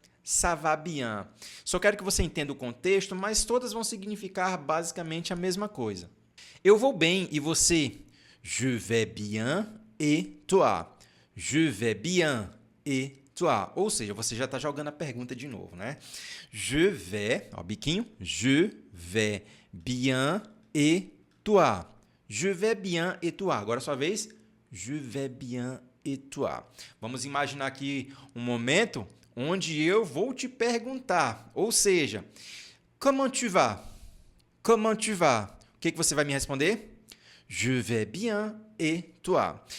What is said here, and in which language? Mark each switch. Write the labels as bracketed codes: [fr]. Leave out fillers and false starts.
[fr] Ça va bien. [pt] Só quero que você entenda o contexto, mas todas vão significar basicamente a mesma coisa. Eu vou bem e você? [fr] Je vais bien et toi? Je vais bien et toi? [pt] Ou seja, você já está jogando a pergunta de novo, né? [fr] Je vais, [pt] ó, biquinho, [fr] je vais bien et toi? Je vais bien et toi? [pt] Agora a sua vez. [fr] Je vais bien et toi? [pt] Vamos imaginar aqui um momento onde eu vou te perguntar, ou seja, [fr] comment tu vas? Comment tu vas? [pt] O que você vai me responder? [fr] Je vais bien et toi?